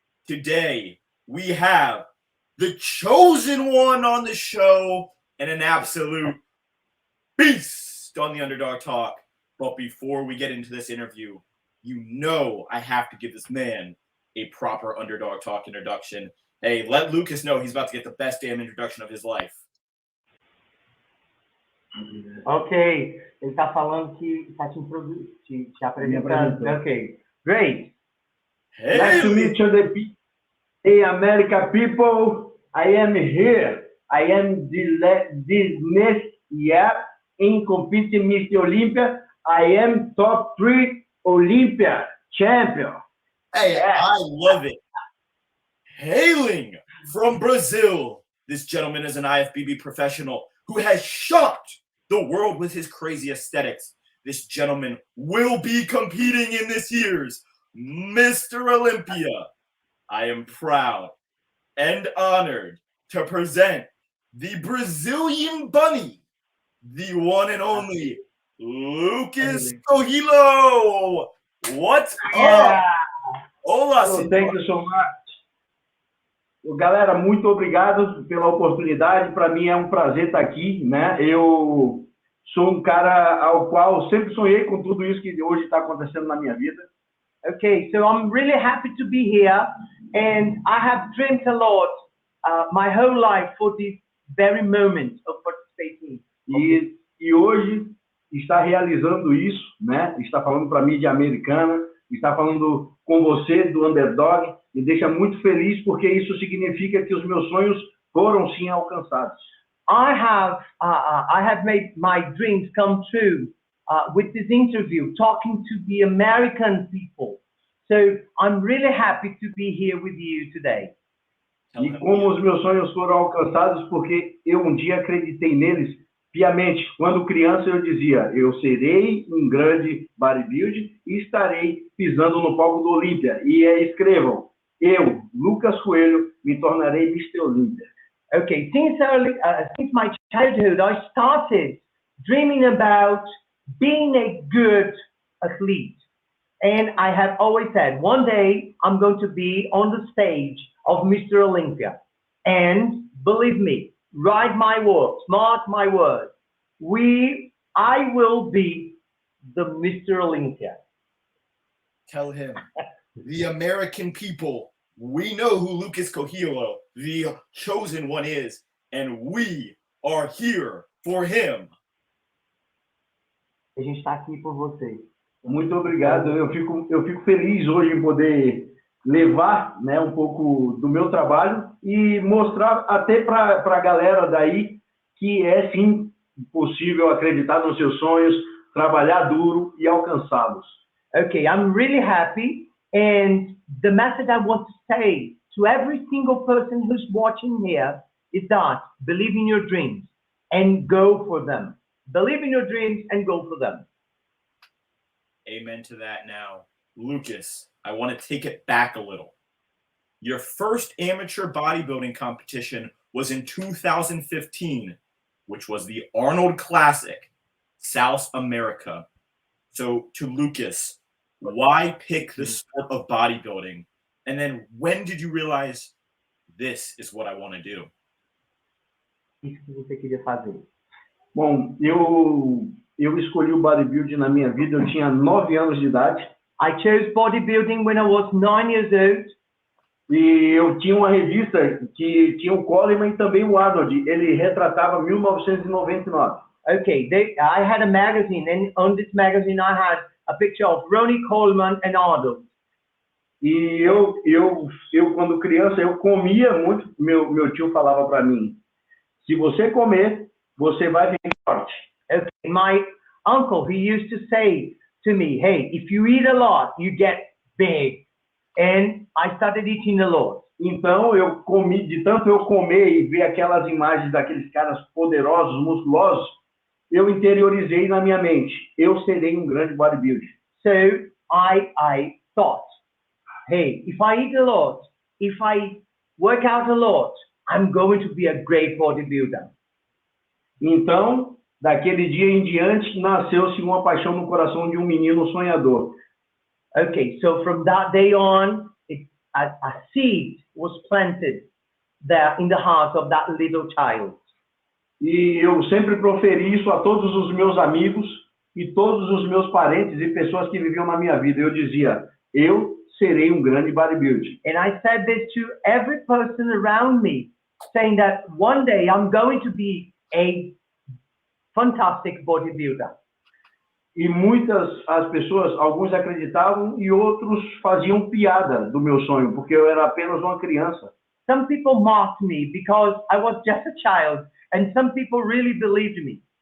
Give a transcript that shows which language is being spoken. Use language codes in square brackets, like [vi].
[en] Today, we have the chosen one on the show and an absolute beast on the Underdog Talk. But before we get into this interview, you know I have to give this man a proper Underdog Talk introduction. Hey, let Lucas know he's about to get the best damn introduction of his life. [pt] Ok, ele está falando que está te apresentando. [en] Ok, great. Hey, Nice to meet you, the America people. I am here. I am this next year in competing Mr. Olympia. I am top 3 Olympia champion. Hey, yeah. I love it. Hailing from Brazil, this gentleman is an IFBB professional who has shocked the world with his crazy aesthetics. This gentleman will be competing in this year's Mr. Olympia. I am proud and honored to present the Brazilian bunny, the one and only Lucas Coelho. What's up? [pt] Olá, senhor. [en] Thank you so much. [pt] Galera, muito obrigado pela oportunidade. Para mim é um prazer estar aqui, né? Eu sou um cara ao qual sempre sonhei com tudo isso que hoje está acontecendo na minha vida. [en] Okay, so I'm really happy to be here, and I have dreamt a lot my whole life for this very moment of participating. [pt] E hoje está realizando isso, né? Está falando para a mídia americana, está falando com você do Underdog. Me deixa muito feliz porque isso significa que os meus sonhos foram sim alcançados. [en] I have made my dreams come true with this interview, talking to the American people. So I'm really happy to be here with you today. [pt] E como os meus sonhos foram alcançados porque eu um dia acreditei neles piamente. Quando criança eu dizia, eu serei um grande bodybuilder e estarei pisando no palco do Olympia. E escrevam, eu, Lucas Coelho, me tornarei Mr. Olympia. [en] Okay, since my childhood, I started dreaming about being a good athlete. And I have always said, one day I'm going to be on the stage of Mr. Olympia. And believe me, write my words, mark my words, I will be the Mr. Olympia. Tell him, the American people, we know who Lucas Coelho, the chosen one, is, and we are here for him. [pt] A gente está aqui por vocês. Muito obrigado. Eu fico feliz hoje em poder levar, né, um pouco do meu trabalho e mostrar até para a galera daí que é sim possível acreditar nos seus sonhos, trabalhar duro e alcançá-los. [en] Okay, I'm really happy, and the message I want to say to every single person who's watching here is that believe in your dreams and go for them. Believe in your dreams and go for them. Amen to that. Now, Lucas, I want to take it back a little. Your first amateur bodybuilding competition was in 2015, which was the Arnold Classic, South America. So to Lucas, why pick the sport of bodybuilding? And then when did you realize this is what I want to do? [pt] Isso que você queria fazer. Bom, eu escolhi o bodybuilding na minha vida, eu tinha 9 anos de idade. [en] I chose bodybuilding when I was 9 years old. [pt] E eu tinha uma revista que tinha o Coleman e também o Arnold. Ele retratava 1999. [en] Okay, I had a magazine, and on this magazine I had a picture of Ronnie Coleman and Arnold. [pt] E eu quando criança, eu comia muito. Meu tio falava para mim, se você comer, você vai ficar forte. [en] Okay, my uncle, he used to say to me, hey, if you eat a lot, you get big. And I started eating a lot. [pt] Então eu comi, de tanto eu comer e ver aquelas imagens daqueles caras poderosos, musculosos, eu interiorizei na minha mente, eu serei um grande bodybuilder. [en] So I thought, hey, if I eat a lot, if I work out a lot, I'm going to be a great bodybuilder. [pt] Então, daquele dia em diante, nasceu-se uma paixão no coração de um menino sonhador. [en] Okay, so from that day on, a seed was planted there in the heart of that little child. [pt] E eu sempre proferi isso a todos os meus amigos e todos os meus parentes e pessoas que viviam na minha vida. Eu dizia, eu serei um grande bodybuilder. [en] And I said this to every person around me, saying that one day I'm going to be a fantastic bodybuilder. [pt] E muitas as pessoas, alguns acreditavam e outros faziam piada do meu sonho, porque eu era apenas uma criança. [en] Some people mocked me because I was just a child, and some people really believed me.